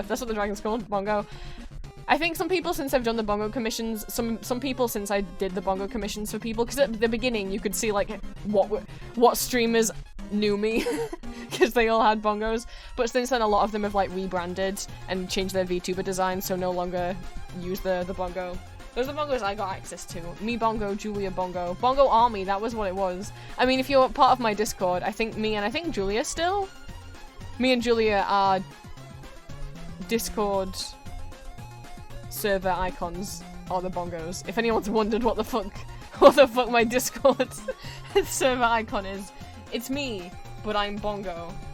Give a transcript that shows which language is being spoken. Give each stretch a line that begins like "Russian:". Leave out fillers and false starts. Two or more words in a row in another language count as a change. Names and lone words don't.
English: That's what the dragon's called, Bongo. I think some people, since I've done the bongo commissions, some people since I did the bongo commissions for people, because at the beginning you could see like what streamers knew me, because they all had bongos. But since then, a lot of them have like rebranded and changed their VTuber design, so no longer use the bongo. Those are the bongos I got access to. Me bongo, Julia bongo, bongo army. That was what it was. I mean, if you're part of my Discord, I think Julia still. Me and Julia are Discord server icons are the bongos. If anyone's wondered what the fuck my Discord server icon is, it's me, but I'm bongo.